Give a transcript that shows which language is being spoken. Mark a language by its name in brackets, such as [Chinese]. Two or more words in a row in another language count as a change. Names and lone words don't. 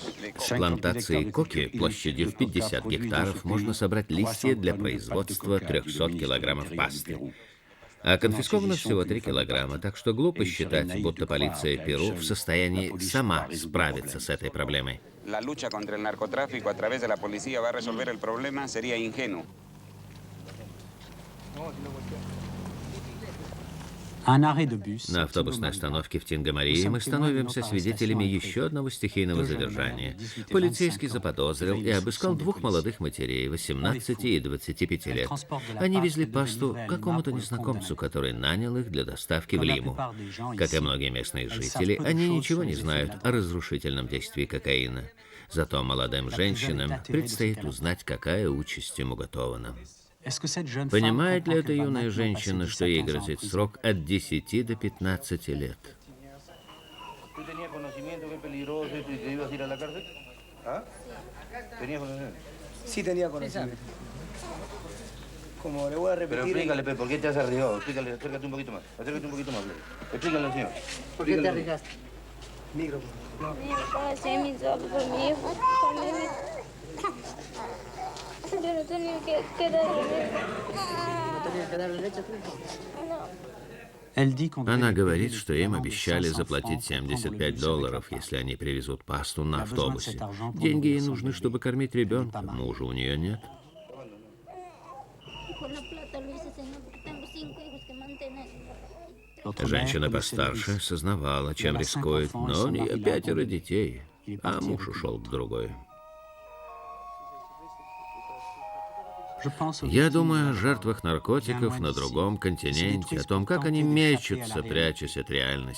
[Russian] С плантации коки площадью в 50 гектаров можно собрать листья для производства 300 килограммов пасты. А конфисковано всего 3 килограмма, так что глупо считать, будто полиция Перу в состоянии сама справиться с этой проблемой. [Spanish] La lucha contra el narcotráfico a través de la policía va a resolver el problema sería ingenuo. [Russian] На автобусной остановке в Тинга-Марии мы становимся свидетелями еще одного стихийного задержания. Полицейский заподозрил и обыскал 2 молодых матерей, 18 и 25 лет. Они везли пасту какому-то незнакомцу, который нанял их для доставки в Лиму. Как и многие местные жители, они ничего не знают о разрушительном действии кокаина. Зато молодым женщинам предстоит узнать, какая участь им уготована. Понимает ли эта юная женщина, что ей грозит срок от 10 до 15 лет? [Spanish] Sí tenía conocimiento. Como le voy a repetir... Pero explícale, ¿por qué te has arriesgado? Explícale, acércate un poquito más. Acércate un poquito más. Explícale al señor. ¿Por qué te arriesgaste? Micro. Mi papá hacía mi solo por mi hijo. Yo no tenía que darle leche. ¿No tenías que darle leche a tu hijo? No. [Russian] Она говорит, что им обещали заплатить $75, если они привезут пасту на автобусе. Деньги ей нужны, чтобы кормить ребенка. Мужа у нее нет. [Spanish] Con la plata lo hice, señor, porque tengo 5 hijos que mantener. [Russian] Женщина постарше сознавала, чем рискует, но у нее 5 детей, а муж ушел к другой. Я думаю о жертвах наркотиков на другом континенте, о том, как они мечутся, прячась от реальности.